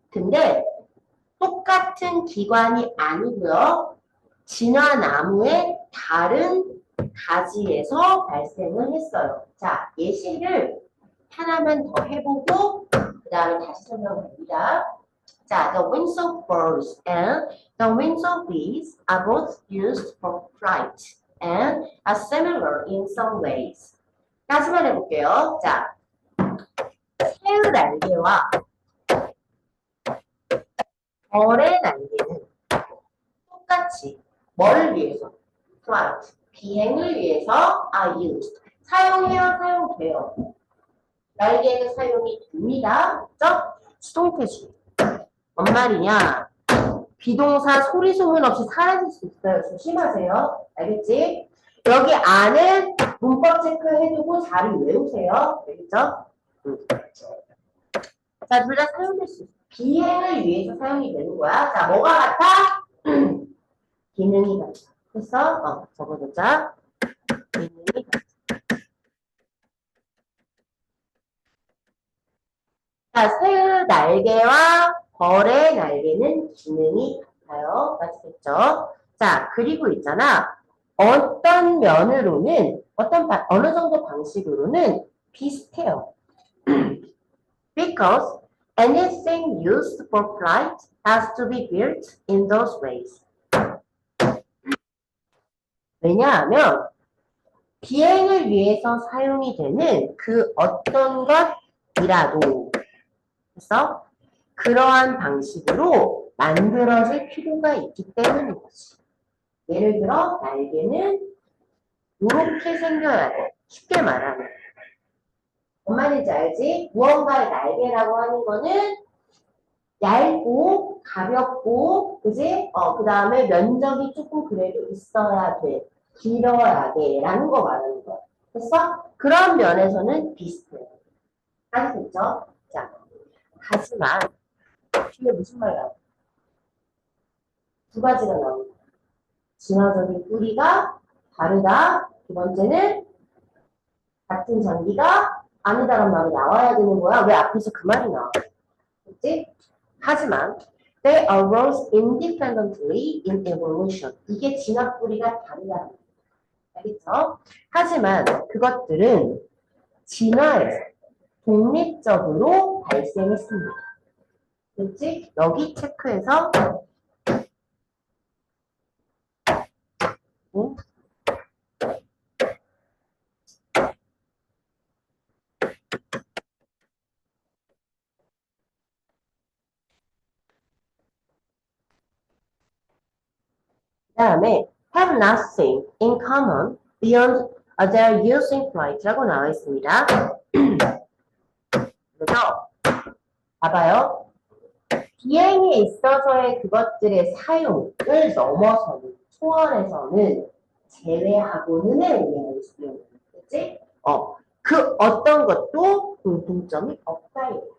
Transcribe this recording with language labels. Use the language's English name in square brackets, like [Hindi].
[Korean] 근데 똑같은 기관이 아니고요. 진화나무의 다른 가지에서 발생을 했어요. 자, 예시를 하나만 더 해보고 그 다음에 다시 설명합니다. [English] 자, the wings of birds and the wings of bees are both used for flight and are similar in some ways. [Korean] 까지만 해볼게요. 자, 새의 날개와 벌의 날개는 똑같이 뭐를 위해서? [English] flight, [Korean] 비행을 위해서 [English] are used. [Korean] 사용해야 사용돼요. 날개는 사용이 됩니다. 그죠? 수동태지. 뭔 말이냐? 비동사 소리 소문 없이 사라질 수 있어요. 조심하세요. 알겠지? 여기 안에 문법 체크해두고 잘 외우세요. 알겠죠? 자, 둘 다 사용될 수 있어. 비행을 위해서 사용이 되는 거야. 자, 뭐가 같아? 기능이 같아. 그래서 적어두자. 기능이 같아. 자, 새의 날개와 벌의 날개는 기능이 같아요. 맞겠죠? 자, 그리고 있잖아. 어떤 면으로는, 어느 정도 방식으로는 비슷해요. [English] Because anything used for flight has to be built in those ways. [Korean] 왜냐하면 비행을 위해서 사용이 되는 그 어떤 것이라도 그래서 그러한 방식으로 만들어질 필요가 있기 때문인 거지. 예를 들어 날개는 이렇게 생겨야 돼. 쉽게 말하면. 뭔 말인지 알지? 무언가의 날개라고 하는 거는 얇고 가볍고 그지? 그 다음에 면적이 조금 그래도 있어야 돼. 길어야 돼. 라는 거 말하는 거야. 그래서 그런 면에서는 비슷해요. 알겠죠? 자, 하지만 뒤에 무슨 말 나와? 두 가지가 나옵니다. 진화적인 뿌리가 다르다. 두 번째는 같은 장기가 아니다라는 말이 나와야 되는 거야. 왜 앞에서 그 말이 나와? 그치? 하지만 [English] they arose independently in evolution. [Korean] 이게 진화 뿌리가 다르다. 알겠죠? 하지만 그것들은 진화에서 독립적으로 발생했습니다. 그렇지? 여기 체크해서 다음에 [English] have nothing in common beyond their use in flight [Korean] 라고 나와 있습니다. 그래서 봐봐요. 비행에 있어서의 그것들의 사용을 넘어서는 초월해서는 제외하고는에 의미하는 수용이겠지? 그 어떤 것도 공통점이 없다.